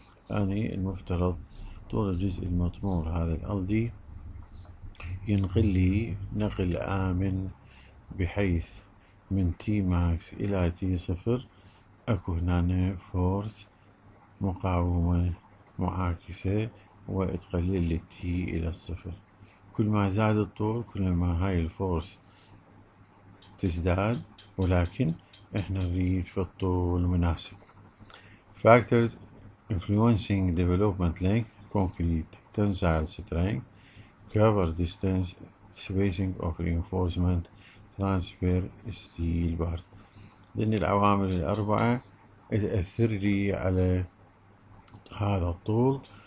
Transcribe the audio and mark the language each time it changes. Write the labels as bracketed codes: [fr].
[ar] يعني المفترض طول الجزء المطمور هذا الألدي ينقل لي نقل آمن، بحيث من تي ماكس إلى تي صفر أكو هنا فورس مقاومة معاكسة وتقلل لي تي إلى الصفر. كل ما زاد الطول كل ما هاي الفورس تزداد، ولكن احنا نريد في الطول مناسب. [en] Factors influencing development length: concrete tensile strength, cover distance, spacing of reinforcement, transfer steel bars. [ar] لأن العوامل الأربعة تأثر لي على هذا الطول.